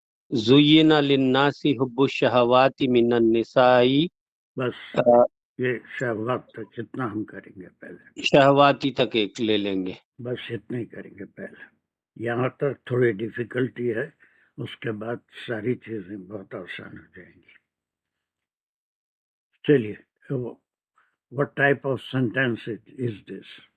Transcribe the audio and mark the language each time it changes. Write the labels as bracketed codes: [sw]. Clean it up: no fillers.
[ar] زین للناس حب الشہوات من النساء. [ur] بس یہ شہوات تک اتنا ہم کریں گے پہلے, شہواتی تک ایک لے لیں گے. بس اتنا ہی کریں گے پہلے. یہاں تک تھوڑی ڈیفیکلٹی ہے, اس کے بعد ساری چیزیں بہت آسان ہو جائیں گی. چلیے, [en] what type of sentence is this?